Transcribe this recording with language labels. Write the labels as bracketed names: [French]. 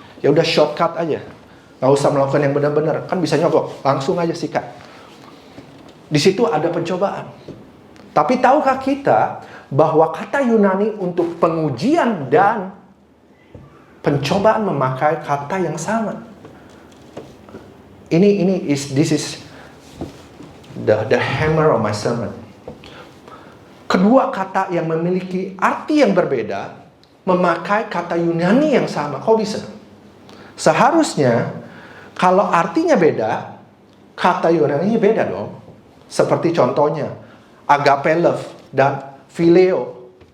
[Indonesian] Ya udah shortcut aja. Nggak usah melakukan yang benar-benar. Kan bisa nyogok. Langsung aja sikat. Di situ ada pencobaan. Tapi tahukah kita bahwa kata Yunani untuk pengujian dan pencobaan memakai kata yang sama? [English] This is the hammer of my sermon. [Indonesian] Kedua kata yang memiliki arti yang berbeda memakai kata Yunani yang sama. Kok bisa? Seharusnya kalau artinya beda, kata Yunani-nya beda dong. Seperti contohnya agape love dan phileo.